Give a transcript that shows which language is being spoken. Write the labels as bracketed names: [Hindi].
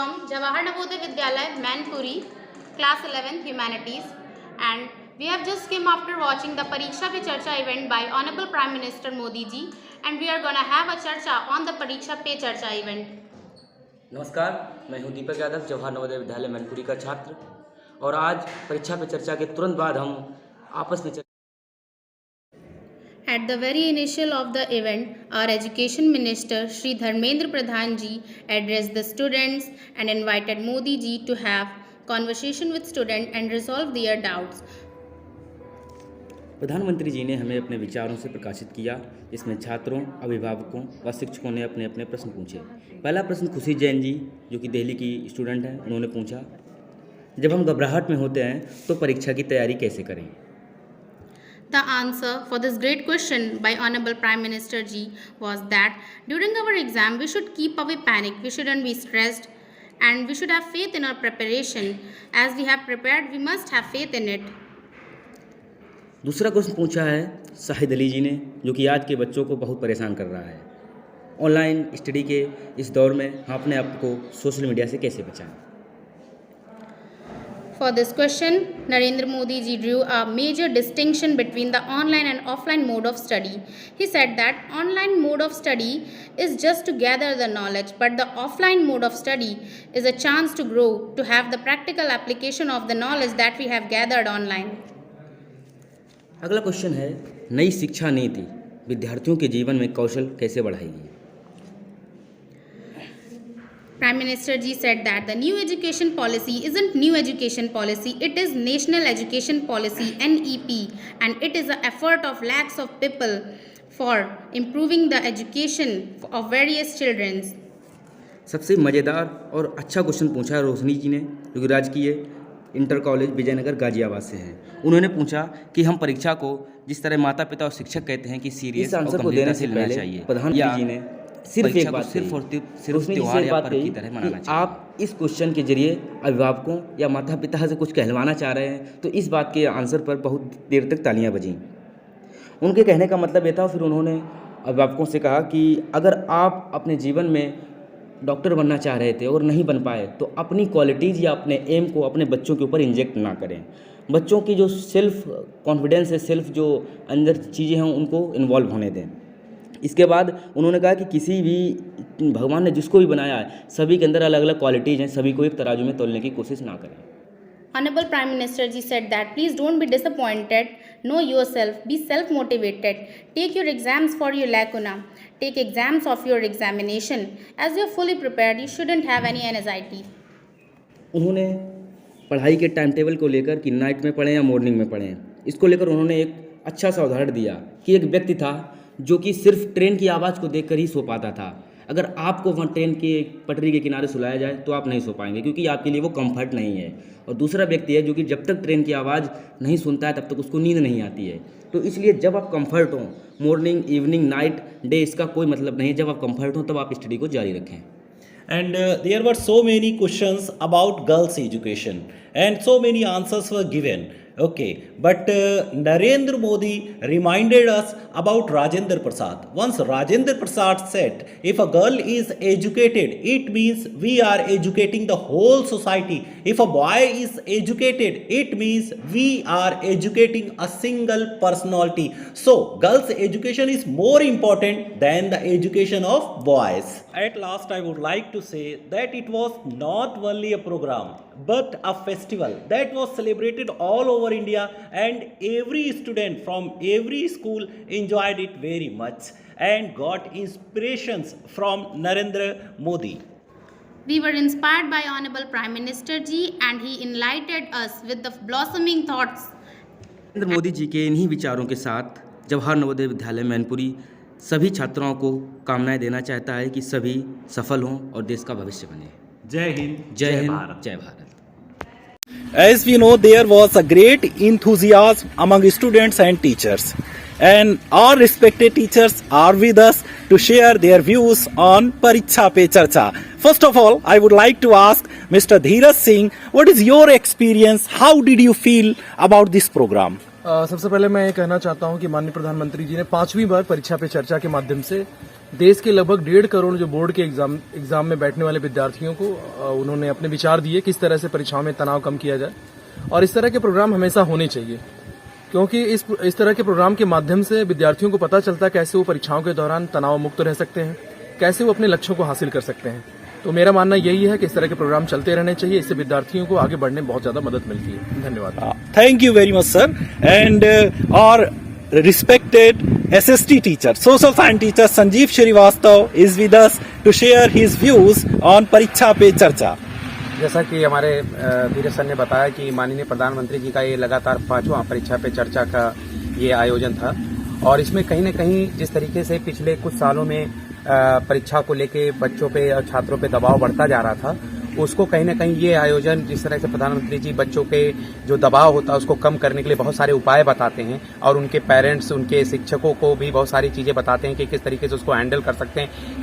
[English] Jawahar Navodaya Vidyalaya, Mainpuri, class 11th Humanities, and we have just came after watching the Pariksha Pe Charcha event by Honorable Prime Minister Modi ji, and we are gonna have a charcha on the Pariksha Pe Charcha event. [Hindi] नमस्कार, मैं हूं दीपक यादव, जवाहर नवोदय विद्यालय मैनपुरी का छात्र, और आज परीक्षा पे चर्चा के तुरंत बाद हम आपस में [English] At the very initial of the event, our Education Minister Shri Dharmendra Pradhan ji addressed the students and invited Modi ji to have conversation with students and resolve their doubts. [Hindi] प्रधानमंत्री जी ने हमें अपने विचारों से प्रकाशित किया। इसमें छात्रों, अभिभावकों व शिक्षकों ने अपने अपने प्रश्न पूछे। पहला प्रश्न खुशी जैन जी, जो कि दिल्ली की स्टूडेंट हैं, उन्होंने पूछा, जब हम घबराहट में होते हैं तो परीक्षा की तैयारी कैसे करें? [English] The answer for this great question by Honorable Prime Minister Ji was that during our exam we should keep away panic, we shouldn't be stressed, and we should have faith in our preparation. As we have prepared, we must have faith in it. [Hindi] दूसरा question पूछा है शाहिद अली जी ने, जो कि आज के बच्चों को बहुत परेशान कर रहा है। ऑनलाइन स्टडी के इस दौर में हम अपने आप को सोशल मीडिया से कैसे बचाएं? [English] For this question, Narendra Modi ji drew a major distinction between the online and offline mode of study. He said that online mode of study is just to gather the knowledge, but the offline mode of study is a chance to grow, to have the practical application of the knowledge that we have gathered online. [Hindi] अगला question है, नई शिक्षा नीति विद्यार्थियों के जीवन में कौशल कैसे बढ़ाएगी? [English] Prime Minister Ji said that the new education policy isn't new education policy, it is National Education Policy NEP, and it is an effort of lakhs of people for improving the education of various children. [Hindi] सबसे मज़ेदार और अच्छा question पूछा है रोशनी जी ने, जो कि राजकीय इंटर कॉलेज विजयनगर गाजियाबाद से हैं। उन्होंने पूछा कि हम परीक्षा को जिस तरह माता पिता और शिक्षक कहते हैं कि सीरियस और गंभीरता से लेना चाहिए, प्रधानमंत्री जी ने सिर्फ एक बात सिर्फ त्योहार या पर्व की तरह मनाना चाहिए। आप इस क्वेश्चन के जरिए अभिभावकों या माता पिता से कुछ कहलवाना चाह रहे हैं, तो इस बात के आंसर पर बहुत देर तक तालियां बजीं। उनके कहने का मतलब ये था, फिर उन्होंने अभिभावकों से कहा कि अगर आप अपने जीवन में डॉक्टर बनना चाह रहे थे और नहीं बन पाए, तो अपनी क्वालिटीज़ या अपने एम को अपने बच्चों के ऊपर इंजेक्ट ना करें। बच्चों की जो सेल्फ कॉन्फिडेंस है, सेल्फ जो अंदर चीज़ें हैं, उनको इन्वॉल्व होने दें। इसके बाद उन्होंने कहा कि किसी भी भगवान ने जिसको भी बनाया है, सभी के अंदर अलग अलग क्वालिटीज़ हैं, सभी को एक तराजू में तोलने की कोशिश ना करें। [English] Honorable Prime Minister Ji said that please don't be disappointed, know yourself, be self-motivated, take your exams for your lacuna, take exams of your examination. As you are fully prepared, you shouldn't have any anxiety. [Hindi] उन्होंने पढ़ाई के time table को लेकर कि night में पढ़ें या morning में पढ़ें, इसको लेकर उन्होंने एक अच्छा सा उदाहरण दिया कि एक व्यक्ति था जो कि सिर्फ ट्रेन की आवाज़ को देखकर ही सो पाता था। अगर आपको वहाँ ट्रेन के पटरी के किनारे सुलाया जाए तो आप नहीं सो पाएंगे, क्योंकि आपके लिए वो कंफर्ट नहीं है। और दूसरा व्यक्ति है जो कि जब तक ट्रेन की आवाज़ नहीं सुनता है तब तक उसको नींद नहीं आती है। तो इसलिए जब आप कंफर्ट हो, मॉर्निंग, इवनिंग, नाइट, डे, इसका कोई मतलब नहीं है। जब आप कंफर्ट हो तब आप स्टडी को जारी रखें। [English] And there were so many questions about girls' education, and so many answers were given. Okay, but Narendra Modi reminded us about Rajendra Prasad. Once Rajendra Prasad said, if a girl is educated, it means we are educating the whole society. If a boy is educated, it means we are educating a single personality. So, girls' education is more important than the education of boys. At last, I would like to say that it was not only a program, but a festival that was celebrated all over India, and every student from every school enjoyed it very much and got inspirations from Narendra Modi. We were inspired by Honorable Prime Minister Ji, and he enlightened us with the blossoming thoughts. [Hindi] Narendra Modi ji के इन्हीं विचारों के साथ जवाहर नवोदय विद्यालय मैनपुरी सभी छात्राओं को कामनाएं देना चाहता है कि सभी सफल हों और देश का भविष्य बने। जय हिंद, जय हिंद, जय Bharat. [English] As we know, there was a great enthusiasm among students and teachers, and our respected teachers are with us to share their views on Pariksha Pe Charcha. First of all, I would like to ask Mr. Dheeraj Singh, what is your experience? How did you feel about this program? [Hindi] सबसे पहले मैं ये कहना चाहता हूं कि माननीय प्रधानमंत्री जी ने 5वीं बार परीक्षा पे चर्चा के माध्यम से देश के लगभग 1.5 करोड़ जो बोर्ड के एग्जाम में बैठने वाले विद्यार्थियों को उन्होंने अपने विचार दिए किस तरह से परीक्षाओं में तनाव कम किया जाए। और इस तरह के प्रोग्राम हमेशा होने चाहिए, क्योंकि इस तरह के प्रोग्राम के माध्यम से विद्यार्थियों को पता चलता है कैसे वो परीक्षाओं के दौरान तनाव मुक्त रह सकते हैं, कैसे वो अपने लक्ष्यों को हासिल कर सकते हैं। तो मेरा मानना यही है कि इस तरह के प्रोग्राम चलते रहने चाहिए, इससे विद्यार्थियों को आगे बढ़ने में बहुत ज्यादा मदद मिलती है। धन्यवाद। [English] Thank you very much, sir. And our respected SST teacher, social science teacher Sanjeev Srivastav is with us to share his views on Pariksha Pe Charcha. [Hindi] जैसा कि हमारे धीरज सर ने बताया कि माननीय प्रधानमंत्री जी का ये लगातार 5वां परीक्षा पे चर्चा का ये आयोजन था, और इसमें कहीं न कहीं जिस तरीके से पिछले कुछ सालों में परीक्षा को लेके बच्चों पे और छात्रों पे दबाव बढ़ता जा रहा था, उसको कहीं ना कहीं ये आयोजन जिस तरह से प्रधानमंत्री जी बच्चों के जो दबाव होता है उसको कम करने के लिए बहुत सारे उपाय बताते हैं और उनके पेरेंट्स उनके शिक्षकों को भी बहुत सारी चीज़ें बताते हैं कि किस तरीके से उसको हैंडल कर सकते हैं।